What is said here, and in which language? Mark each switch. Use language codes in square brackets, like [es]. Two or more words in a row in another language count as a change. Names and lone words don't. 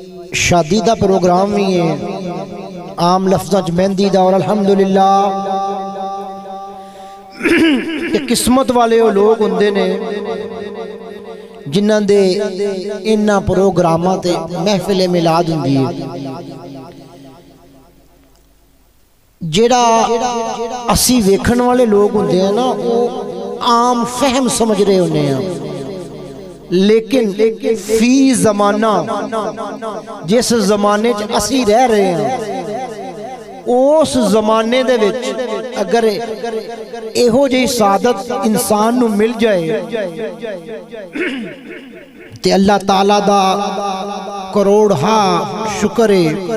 [pa] شادی دا پروگرام بھی ہے، عام لفظاں چ مہندی دا، اور الحمدللہ کہ قسمت والے وہ لوگ ہوندے نے جنہاں دے انہاں پروگراماں تے محفل میلاد ہوندی ہے۔ جیڑا اسی ویکھن والے لوگ ہوندے ہیں نا وہ عام فہم سمجھ رہے ہوندے ہیں، لیکن فی زمانہ جس زمانے چ اسی رہ رہے ہیں اس زمانے دے وچ اگر ایہو جہی سعادت انسان نو مل جائے تے اللہ تعالیٰ دا کروڑہا شکر ہے۔